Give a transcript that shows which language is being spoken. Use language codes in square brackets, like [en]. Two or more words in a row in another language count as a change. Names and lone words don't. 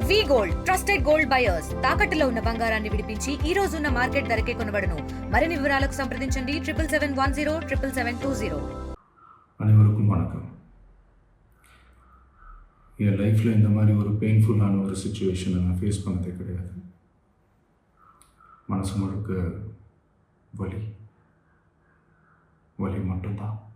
[en] Gold Trusted Gold Buyers [te] తాకట్టులో ఉన్న బంగారాన్ని విడిపించి ఈ రోజు ఉన్న మార్కెట్ ధరకే కొనబడును. మరిన్ని వివరాలకు సంప్రదించండి 7771077720. [ta] அனைவருக்கும் வணக்கம். என் லைஃப்பில் இந்த மாதிரி ஒரு பெயின்ஃபுல்லான ஒரு சுச்சுவேஷனை நான் ஃபேஸ் பண்ணதே கிடையாது. மனசு முழுக்க வலி வலி மட்டும்தான்.